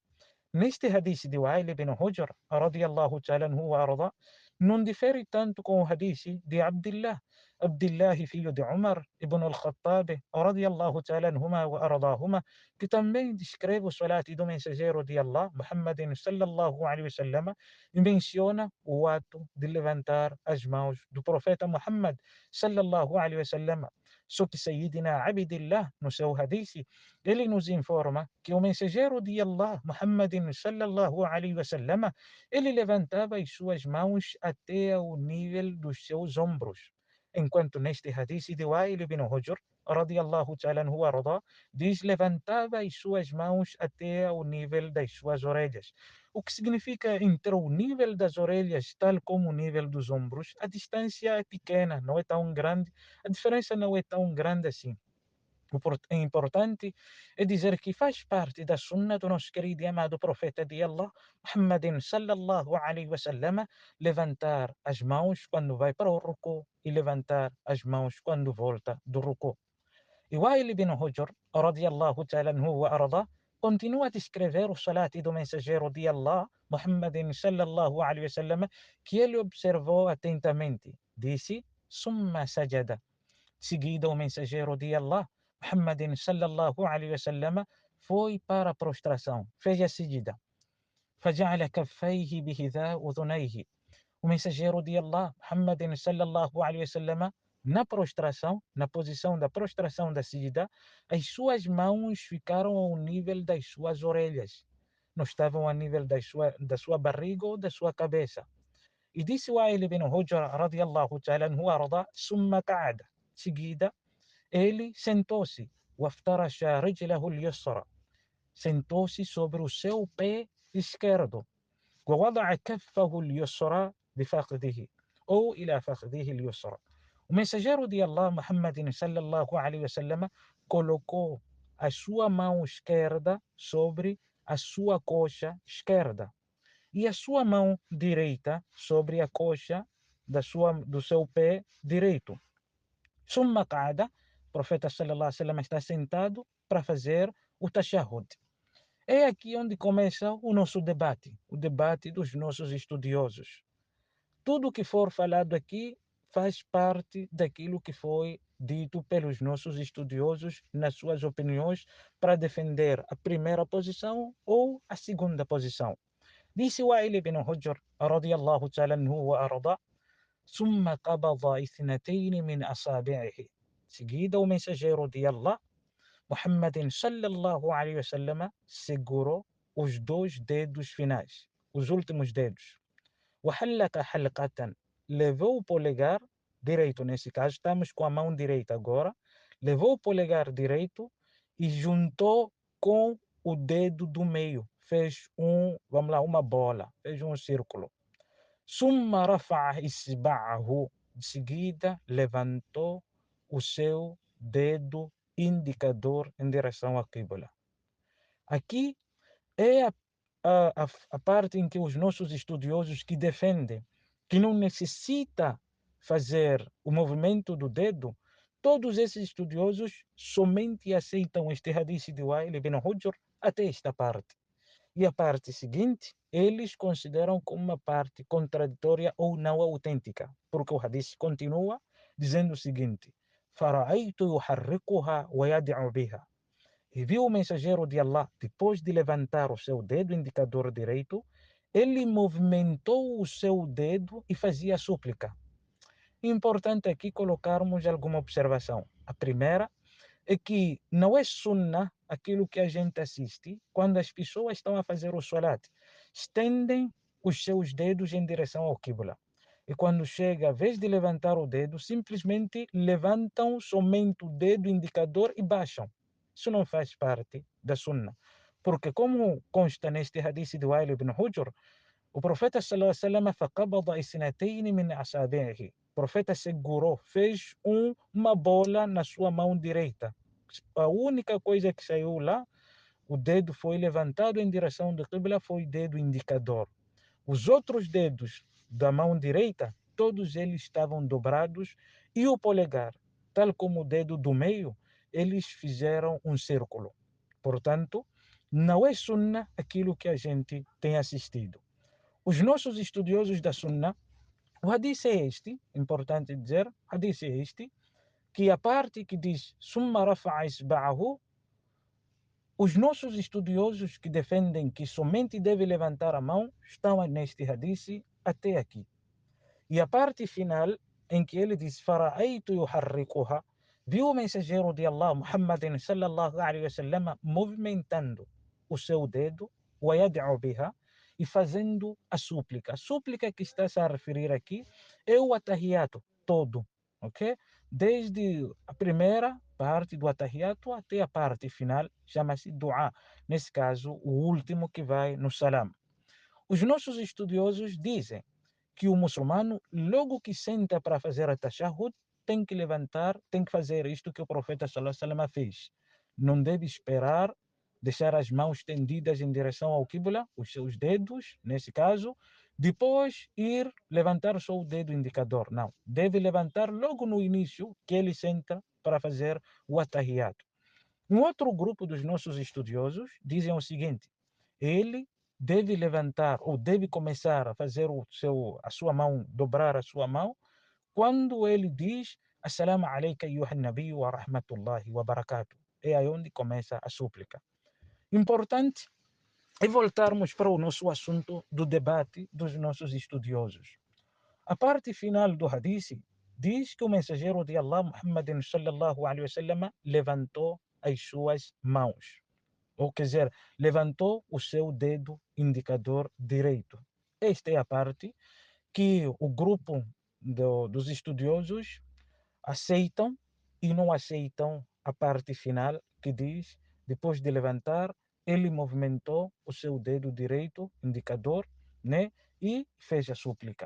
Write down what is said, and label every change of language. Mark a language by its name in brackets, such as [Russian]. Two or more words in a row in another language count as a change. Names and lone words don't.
[Portuguese] Neste hadith de Wa'il ibn Hujr, [Arabic] رضي الله تعالى عنه وأرضاه, [Portuguese] não difere tanto com o hadith de Abdullah filho de Umar ibn al-Khattab, [Arabic] رضي الله تعالى عنهما وأرضاهما, [Portuguese] que também descreve o salat do mensageiro de Allah, Muhammadin [Arabic] صلى الله عليه وسلم, [Portuguese] e menciona o ato de levantar as mãos do profeta Muhammad [Arabic] صلى الله عليه وسلم. [Portuguese] Só que Sayyidina Abdullah, no seu hadith, ele nos informa que o mensageiro de Allah, Muhammadin [Arabic] صلى الله عليه وسلم, [Portuguese] ele levantava as suas mãos até o nível dos seus ombros. Enquanto neste hadith de Wa'il ibn Hujr, [Arabic] رضي الله تعالى عنه أرضاه, [Portuguese] diz levantava as suas mãos até ao nível das suas orelhas. O que significa entre o nível das orelhas, tal como o nível dos ombros, a distância é pequena, não é tão grande, a diferença não é tão grande assim. O importante é dizer que faz parte da sunna do nosso querido e amado profeta de Allah, Muhammadin [Arabic] صلى الله عليه وسلم, [Portuguese] levantar as mãos quando vai para o ruku e levantar as mãos quando volta do ruku. E Wail ibn Hujr, [Arabic] رضي الله تعالى عنه وأرضاه, [Portuguese] continua a descrever o salat do mensageiro de Allah, Muhammadin [Arabic] صلى الله عليه وسلم, [Portuguese] que ele observou atentamente. Disse, [Arabic] ثم سجد. [Portuguese] Seguida o mensageiro de Allah, Muhammadin [Arabic] صلى الله عليه وسلم, [Portuguese] foi para a prostração, fez a seguida. [Arabic] فجعل كفيه بحذاء أذنيه. [Portuguese] O mensageiro de Allah, Muhammadin [Arabic] صلى الله عليه وسلم, [Portuguese] na prostração, na posição da prostração da seguida, as suas mãos ficaram ao nível das suas orelhas. Não estavam a nível da sua barriga ou da sua cabeça. E disse Wa'il ibn Hujr, [Arabic] رضي الله تعالى عنه أرضاه، ثم قعد. [Portuguese] Seguida, ele sentou-se, [Arabic] وافترش رجله اليسرى, [Portuguese] sentou-se sobre o seu pé esquerdo, [Arabic] ووضع كفه اليسرى بفخذه أو إلى فخذه اليسرى. [Portuguese] O mensageiro de Allah, Muhammadin [Arabic] صلى الله عليه وسلم, [Portuguese] colocou a sua mão esquerda sobre a sua coxa esquerda e a sua mão direita sobre a coxa do seu pé direito. [Arabic] ثم قعد, [Portuguese] o profeta [Arabic] صلى الله عليه وسلم [Portuguese] está sentado para fazer o tashahhud. É aqui onde começa o nosso debate, o debate dos nossos estudiosos. Tudo que for falado aqui faz parte daquilo que foi dito pelos nossos estudiosos nas suas opiniões para defender a primeira posição ou a segunda posição. Disse Wa'il ibn Hujr, [Arabic] رضي الله تعالى عنه وأرضاه, ثم قبض اثنتين من أصابعه. [Portuguese] Seguida, o mensageiro de Allah, Muhammadin [Arabic] صلى الله عليه وسلم, [Portuguese] segurou os dois dedos finais, os últimos dedos. [Arabic] وحلق حلقة, [Portuguese] levou o polegar direito, nesse caso estamos com a mão direita agora, levou o polegar direito e juntou com o dedo do meio, fez vamos lá, uma bola, fez um círculo. [Arabic] ثم رفع إصبعه, [Portuguese] de seguida levantou o seu dedo indicador em direção à Qibla. Aqui é a parte em que os nossos estudiosos que defendem que não necessita fazer o movimento do dedo, todos esses estudiosos somente aceitam este hadith de Wa'il ibn Hujr até esta parte. E a parte seguinte, eles consideram como uma parte contraditória ou não autêntica, porque o hadith continua dizendo o seguinte: [Arabic] فَرَأَيْتُ يُحَرِّكُهَا وَيَدْعُ بِهَا. [Portuguese] E viu o mensageiro de Allah, depois de levantar o seu dedo indicador direito, ele movimentou o seu dedo e fazia súplica. Importante aqui colocarmos alguma observação. A primeira é que não é sunnah aquilo que a gente assiste quando as pessoas estão a fazer o salat. Estendem os seus dedos em direção ao Qibla. E quando chega a vez de levantar o dedo, simplesmente levantam somente o dedo indicador e baixam. Isso não faz parte da Sunnah. Porque como consta neste hadith de Wail ibn Hujr, o profeta [Arabic] صلى الله عليه وسلم فقبض اثنتين من أصابعه. [Portuguese] O profeta segurou, fez uma bola na sua mão direita. A única coisa que saiu lá, o dedo foi levantado em direção do Qibla, foi o dedo indicador. Os outros dedos da mão direita, todos eles estavam dobrados e o polegar, tal como o dedo do meio, eles fizeram um círculo. Portanto, não é Sunnah aquilo que a gente tem assistido. Os nossos estudiosos da Sunnah, o hadith é este, importante dizer, o hadith é este, que a parte que diz [Arabic] ثم رفع إصبعه, [Portuguese] os nossos estudiosos que defendem que somente deve levantar a mão estão neste hadith até aqui. E a parte final, em que ele diz [Arabic] فرأيت يحركها, [Portuguese] viu o mensageiro de Allah, Muhammadin [Arabic] صلى الله عليه وسلم, [Portuguese] movimentando o seu dedo, [Arabic] ويدعو بها, [Portuguese] e fazendo a súplica. A súplica que está-se a referir aqui é o atahiyato todo, ok? Desde a primeira parte do atahiyato até a parte final, chama-se dua. Nesse caso, o último que vai no salam. Os nossos estudiosos dizem que o muçulmano, logo que senta para fazer a tashahhud, tem que levantar, tem que fazer isto que o profeta [Arabic] صلى الله عليه وسلم [Portuguese] fez. Não deve esperar, deixar as mãos estendidas em direção ao Qibla, os seus dedos, nesse caso, depois ir levantar só o dedo indicador. Não, deve levantar logo no início que ele senta para fazer o atahiyato. Um outro grupo dos nossos estudiosos dizem o seguinte: ele deve levantar ou deve começar a fazer a sua mão, dobrar a sua mão, quando ele diz [Arabic] السلام عليك أيها النبي ورحمة الله وبركاته. [Portuguese] É aí onde começa a súplica. Importante é voltarmos para o nosso assunto do debate dos nossos estudiosos. A parte final do hadith diz que o mensageiro de Allah, Muhammadin [Arabic] صلى الله عليه وسلم, [Portuguese] levantou as suas mãos. Ou quer dizer, levantou o seu dedo indicador direito. Esta é a parte que o grupo dos estudiosos aceitam e não aceitam a parte final que diz, depois de levantar, ele movimentou o seu dedo direito, indicador, né, e fez a súplica.